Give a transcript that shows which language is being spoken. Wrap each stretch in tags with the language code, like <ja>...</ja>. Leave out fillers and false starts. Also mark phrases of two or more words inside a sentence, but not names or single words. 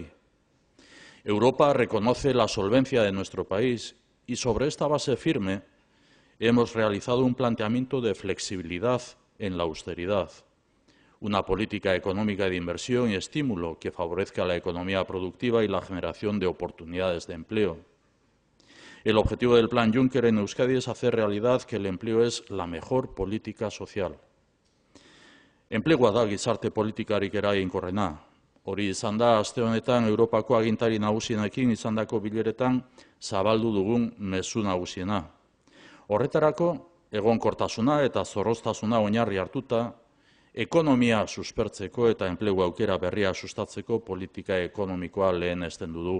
<es>Europa reconoce la solvencia de nuestro país y sobre esta base firme hemos realizado un planteamiento de flexibilidad en la austeridad, una política económica de inversión y estímulo que favorezca la economía productiva y la generación de oportunidades de empleo. El objetivo del Plan Juncker en Euskadi es hacer realidad que el empleo es la mejor política social.</es> <eu>Enplegua da gizarte politikarik eraginkorrena. Hori izan da aste honetan Europako agintari nagusienekin izandako bileretan zabaldu dugun mezu nagusiena. Horretarako, egonkortasuna eta zorroztasuna oinarri hartuta, ekonomia suspertzeko eta enplegu aukera berria sustatzeko politika ekonomikoa lehenesten du.</eu>